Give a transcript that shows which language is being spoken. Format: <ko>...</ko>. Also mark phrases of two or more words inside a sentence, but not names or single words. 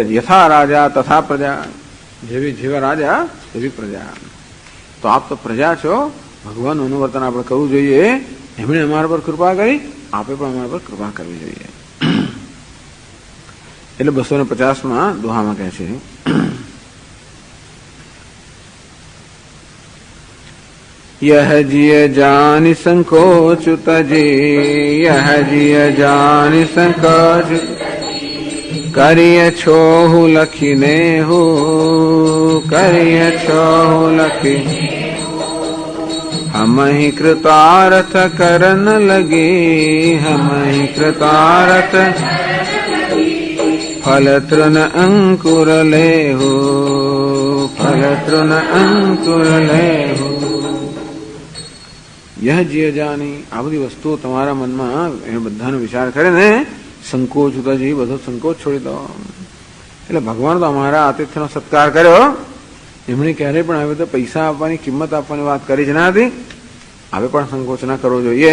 <sa>यथा राजा तथा प्रजा,</sa> <gu>જેવા રાજા એવી પ્રજા. તો આપ તો પ્રજા છો, ભગવાનનું અનુવર્તન આપણે કરવું જોઈએ. એમણે અમારા પર કૃપા કરી, આપે પણ અમારા પર કૃપા કરવી જોઈએ. એટલે 250માં દોહામાં કહે છે,</gu> <awa>यह जिय जानि संकोच तजे, यह जिय जानि संकोच करिय छोहु लखिने हो, करिय छोहु लखी हम ही कृतार्थ करन लगे, हम ही कृतार्थ फल तृण अंकुर ले हो, फल तृण अंकुर ले हो. यह जिय जानी,</awa> <gu>આ બધી વસ્તુઓ તમારા મનમાં એ બધાનો વિચાર કરીને સંકોચ ઉતાજી, બધો સંકોચ છોડી દો. એટલે ભગવાન તો અમારા આતિથ્યનો સત્કાર કર્યો, એમણે ક્યારેય પણ આવે તો પૈસા આપવાની, કિંમત આપવાની વાત કરી જ ના હતી. હવે પણ સંકોચ ના કરવો જોઈએ.</gu>